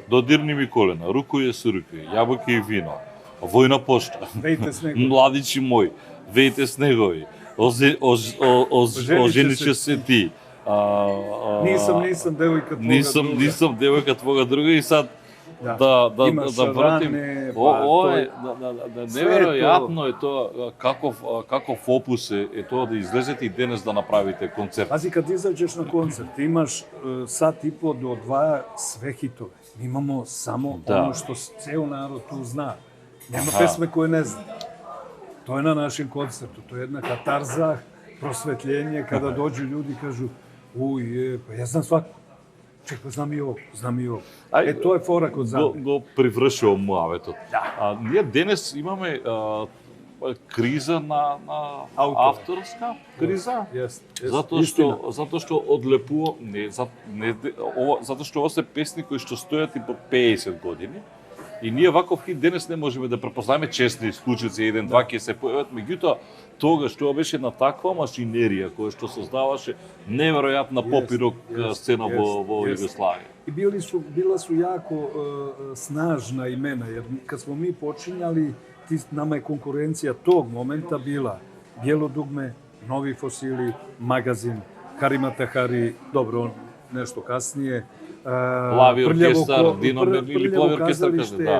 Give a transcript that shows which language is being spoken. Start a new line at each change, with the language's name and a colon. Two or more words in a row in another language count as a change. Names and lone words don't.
Serbian: Dodirni mi kolena, Rukuje su ruke, Jabuke i vino, Vojna pošta, Vejte snegovi. Mladići moj, Vejte snegovi, Oženit će se ti. Nisam devojka tvoga druga. Nisam devojka tvoga druga i sad Имаш вратим. ране, Ово
Macedonian: тоа е,
Serbian: Све е
Macedonian: неверојатно е тоа, каков опус е тоа да излезете и денес да направите концерт. Пази,
Serbian: kad izađeš na koncert, imaš sat i po do dva sve hitove. Mi imamo samo Da. ono što ceo narod tu zna. Nema Aha. pesme koje ne zna. To je na našem koncertu. To je jedna katarza, prosvetljenje, kada dođu ljudi i kažu pa ja znam svaku. Ček, pa znam i ovo, znam i ovo. To je fora kod Zambe.
Macedonian: Го привршува муаветот. Да. Ние денес имаме криза на авторска криза. Затоа што одлепува затоа што ова се песни кои што стојат и по 50 години. И ние ваков хит денес не можеме да препознаеме, честни случаи, еден-два ќе се појават, меѓутоа тогаш тоа беше на таква машинерија која што создаваше неверојатна поп и рок сцена во Југославија.
Serbian: I bila su jako snažna imena, jer kad smo mi počinjali, nama je konkurencija tog momenta bila Bijelo dugme, Novi fosili, Magazin, Harima Tahari, dobro, on nešto kasnije, Plavi orkestar, Dino Merlin ili Plavi orkestar, kaže, da.